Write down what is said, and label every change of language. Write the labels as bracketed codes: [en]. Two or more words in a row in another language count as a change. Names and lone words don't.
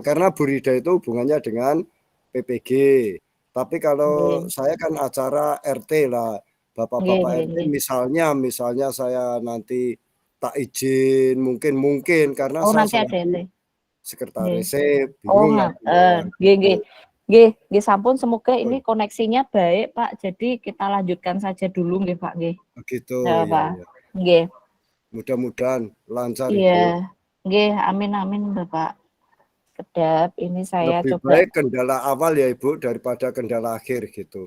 [id] Karena Bu Rida itu hubungannya dengan PPG. Tapi kalau saya kan acara RT lah, Bapak-bapak RT, misalnya saya nanti tak izin, mungkin karena saya nanti ada RT. Sekretaris bingung. Nggih, sampun semoga ini koneksinya baik, Pak. Jadi kita lanjutkan saja dulu nggih, Pak, nggih. Gitu ya, ya, Pak. ya. Nggih. Mudah-mudahan lancar Iya. Nggih, amin amin Bapak Kedap. Ini saya Lebih coba. baik kendala awal ya Ibu daripada kendala akhir gitu.